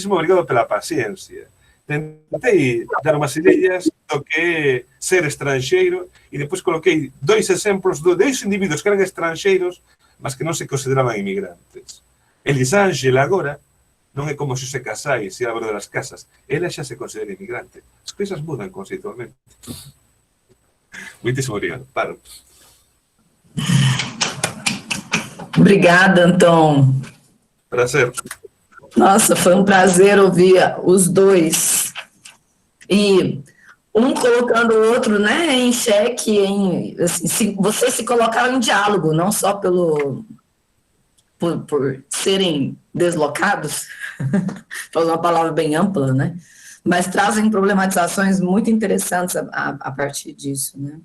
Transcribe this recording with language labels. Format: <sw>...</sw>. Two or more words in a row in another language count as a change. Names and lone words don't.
<gl>Moitísimo obrigado pela paciencia. tentei dar umas ideas do que é ser estranxeiro e depois coloquei 2 exemplos de 2 individuos que eran estranxeiros mas que non se consideraban inmigrantes. Elisângela agora non é como Xosé Casais e Álvaro das Casas. Ela xa se considera inmigrante. As cousas mudan conceitualmente.</gl> <pt>Muitíssimo obrigado. Paro. Obrigada, Antão. Prazer. Nossa, foi um prazer ouvir os dois. E um colocando o outro, né, em xeque, assim, vocês se colocaram em diálogo, não só por serem deslocados, para usar uma palavra bem ampla, né, mas trazem problematizações muito interessantes a partir disso, né.</pt>